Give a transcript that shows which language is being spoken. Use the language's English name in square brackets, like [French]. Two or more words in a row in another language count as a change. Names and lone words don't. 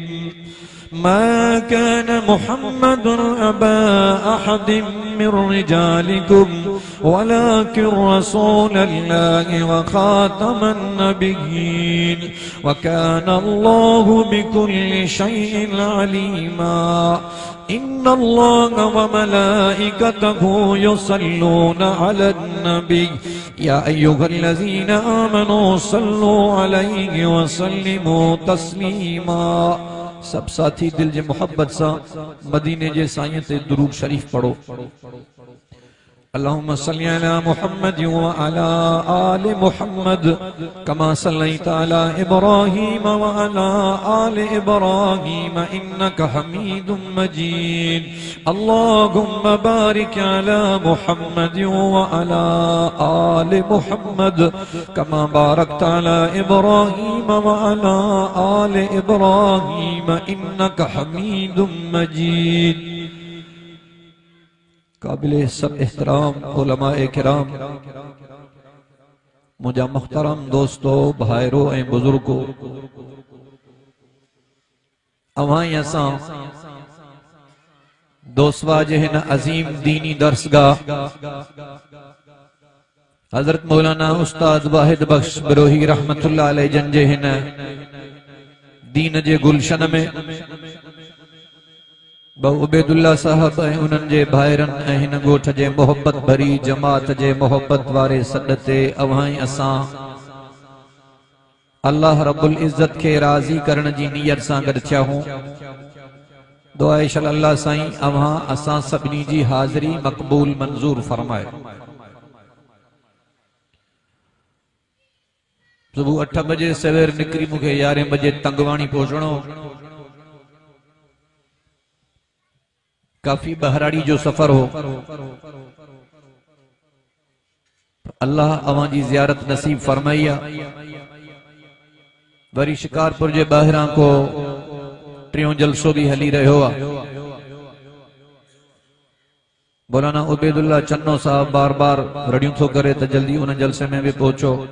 [Arabic] ما كان محمد أبا أحد من رجالكم ولكن رسول الله وخاتم النبيين وكان الله بكل شيء عليما. إن الله وملائكته يصلون على النبي يا أيها الذين آمنوا صلوا عليه وسلموا تسليما. [Sindhi] सब साथी दिल जे मोहब्बत सा मदीने जे साईं ते दुरूद शरीफ पढ़ो। [Arabic] اللهم صل على محمد وعلى آل محمد كما صليت على إبراهيم وعلى آل إبراهيم إنك حميد مجيد. اللهم بارك على محمد وعلى آل محمد كما باركت على إبراهيم وعلى آل إبراهيم إنك حميد مجيد. [Sindhi] काबिले सब एहतराम उलमाए किराम, मुझा मुहतरम दोस्तों, भाइरों ए बुजुर्गों, अवाई असा दोस्वा जहन अजीम दीनी दर्सगाह हजरत मौलाना उस्ताद वाहिद बख्श बिरोही [Arabic] رحمة الله عليه [Sindhi] जन जहन दीन जे गुलशन में बहु उबैदुल्ला साहब उन्हनि जे भाइरन हिन ॻोठ जे मोहब्बत भरी जमात जे मोहब्बत वारे सॾ ते अवाई असां [Arabic] الله رب العزة [Sindhi] खे राज़ी करण जी नियत सां गॾु थिया हूं। दुआ इंशाअल्लाह अल्लाह साईं अवां असां सभिनी जी हाज़िरी मक़बूल मंज़ूर फरमाए। सुबुह 8 बजे सवेर निकरी मूंखे 11 बजे तंगवाणी पहुचणो। काफी बहराड़ी जो सफर हो। अल्लाह अवां जी ज़ियारत नसीब फरमाइया। वरी शिकारपुर जे ॿाहिरां को टियों जलसो भी हली रहियो आहे। मौलाना उबैदुल्ला चन्नो साहब बार बार रड़ियूं थो करे त जल्दी उन जलसे में भी पहुचो।